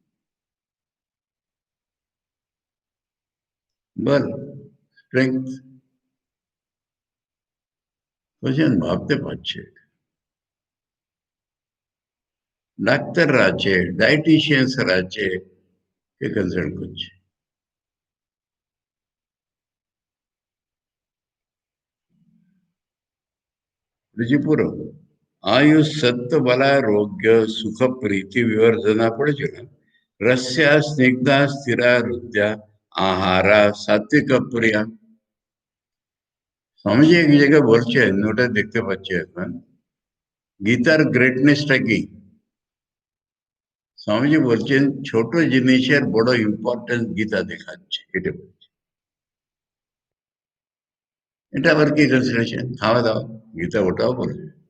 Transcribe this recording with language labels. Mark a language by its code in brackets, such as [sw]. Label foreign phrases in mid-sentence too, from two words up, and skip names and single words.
[bn] বল, স্ট্রেংথ, বুঝছেন, ভাবতে পারছে। ডাক্তাররা আছে, ডায়েটিশিয়ানসরা আছে, কে কনসাল্ট করছে। [sa] ऋषिपुर आयु सत्व बलारोग्य सुख प्रीति विवर्धना पड़ेছিল। रस्या स्निग्धा स्थिरा हृदया आहारा सात्विक प्रिया। [bn] স্বামীজি এক জায়গায় বলছেন, ওটা দেখতে পাচ্ছি এখন, গীতার গ্রেটনেসটা কি। স্বামীজি বলছেন ছোট জিনিসের বড় ইম্পর্টেন্স গীতা দেখাচ্ছে, এটা বলছে। এটা আবার কি কনসিডারেশন, খাওয়া দাওয়া, গীতা ওটাও বলছে।